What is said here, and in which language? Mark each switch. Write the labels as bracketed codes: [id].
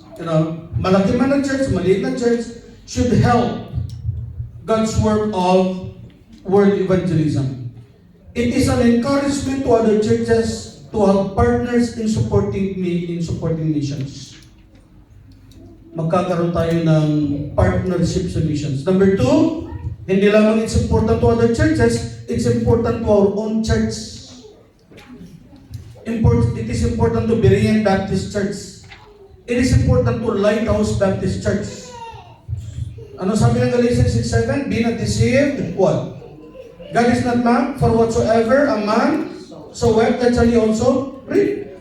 [en] You know, [tl] malaki man na church, maliit na church, [en] should help God's work of world evangelism. It is an encouragement to other churches to have partners in supporting missions. [tl] Magkakaroon tayo ng partnership sa missions. [en] Number 2, [tl] hindi lamang [en] it's important to other churches, it's important to our own church. It is important to Berean Baptist Church. It is important to Lighthouse Baptist Church. [tl] Ano sabi ng [en] Galatians 6:7? Be not deceived. What? God is not man, for whatsoever a man soweth, that shall he also reap.